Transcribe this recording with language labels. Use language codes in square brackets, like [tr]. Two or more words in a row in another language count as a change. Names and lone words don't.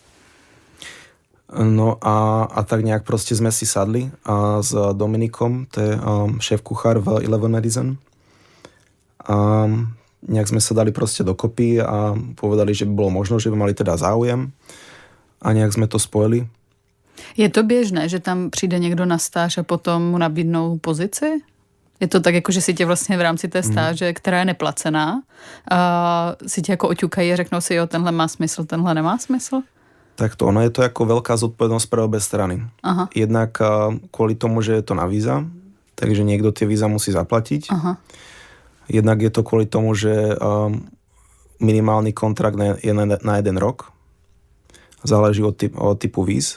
[sk] No a tak nejak proste sme si sadli s Dominikom, to je šéf-kuchár v Eleven Medicine. A nejak sme sa dali proste dokopy a povedali, že by bolo možno, že by mali teda záujem. A nejak sme to spojili. [cs] Je to běžné, že tam přijde někdo na stáž a potom mu nabídnou pozici? Je to tak, jako že si tě vlastně v rámci té stáže, která je neplacená, si tě jako oťukají a řeknou si, jo, tenhle má smysl, tenhle nemá smysl? [sk] Tak to, ono je to ako veľká zodpovednosť pre obe strany. Aha. Jednak kvôli tomu, že je to na víza, takže niekto tie víza musí zaplatiť. Aha. Jednak je to kvôli tomu, že minimálny kontrakt je na 1 rok. Záleží od typu víz.